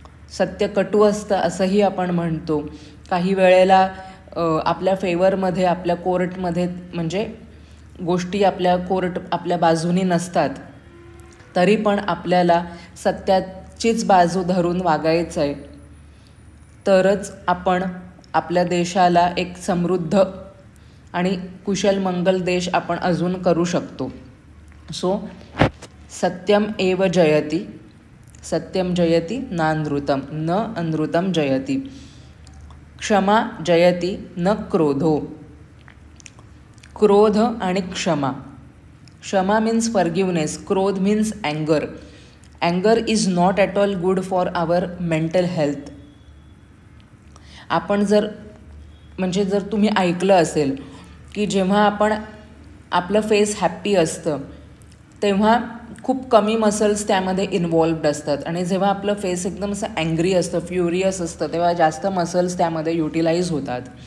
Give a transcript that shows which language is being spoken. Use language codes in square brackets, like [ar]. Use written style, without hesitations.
[mr] सत्य कटू असतं असंही आपण म्हणतो. काही वेळेला आपल्या फेवरमध्ये, आपल्या कोर्टमध्ये म्हणजे गोष्टी आपल्या बाजूनी नसतात, तरी पण आपल्याला सत्याचीच बाजू धरून वागायचं आहे. तरच आपण आपल्या देशाला एक समृद्ध आणि कुशल मंगल देश आपण अजून करू शकतो. [sa] सो सत्यम एव जयति, सत्यम जयति ना नृतम, न अनृतम जयति. क्षमा जयति न क्रोधो. [mr] क्रोध आणि क्षमा. [en] क्षमा means forgiveness, क्रोध means अँगर. अँगर is not at all good for our mental health. [mr] आपण जर तुम्ही ऐकलं असेल की जेव्हा आपलं फेस हॅप्पी असतं तेव्हा खूप कमी मसल्स त्यामध्ये इन्वॉल्वड असतात, आणि जेव्हा आपलं फेस एकदम असं अँग्री असतं, फ्युरियस असतं, तेव्हा जास्त मसल्स त्यामध्ये युटिलाइज होतात.